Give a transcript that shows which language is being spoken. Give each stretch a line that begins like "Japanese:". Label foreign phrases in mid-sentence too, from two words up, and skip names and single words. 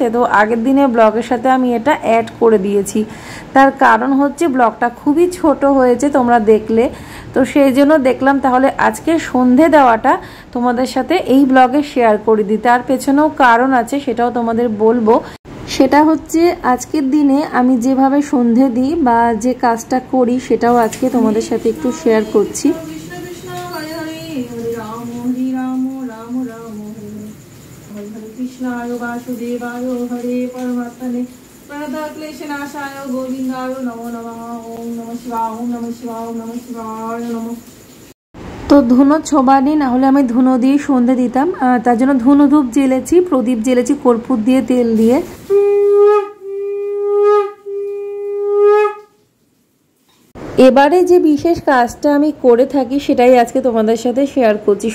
Bangla: তো আগের দিনে ব্লগের সাথে আমি এটা অ্যাড করে দিয়েছি, তার কারণ হচ্ছে ব্লগটা খুবই ছোট হয়েছে তোমরা দেখলে, তো সেই জন্য দেখলাম তাহলে আজকে সন্ধে দেওয়াটা তোমাদের সাথে এই ব্লগে শেয়ার করে দিই। তার পেছনেও কারণ আছে, সেটাও তোমাদের বলবো। সেটা হচ্ছে আজকের দিনে আমি যেভাবে সন্ধে দিই বা যে কাজটা করি সেটাও আজকে তোমাদের সাথে একটু শেয়ার করছি।
Sanskrit: কৃষ্ণ কৃষ্ণ হরে হরে, হরে রাম রাম হরে হরে, কৃষ্ণায় বাসুদেবায় হরে পরমাত্মনে प्रणतक्लेशनाशाय गोविन्दाय नमो नमः। ओम नमः शिवाय, ओम नमः शिवाय, ओम नमः शिवाय नमः।
Bangla: তো ধুনো ছোবা নেই, না হলে আমি ধুনো দিয়ে সন্ধে দিতাম, তার জন্য ধুনো ধূপ জ্বেলেছি, প্রদীপ জ্বেলেছি কর্পূর দিয়ে, তেল দিয়ে। এবারে যে বিশেষ কাজটা আমি করে থাকি সেটাই আজকে তোমাদের সাথে শেয়ার করছি।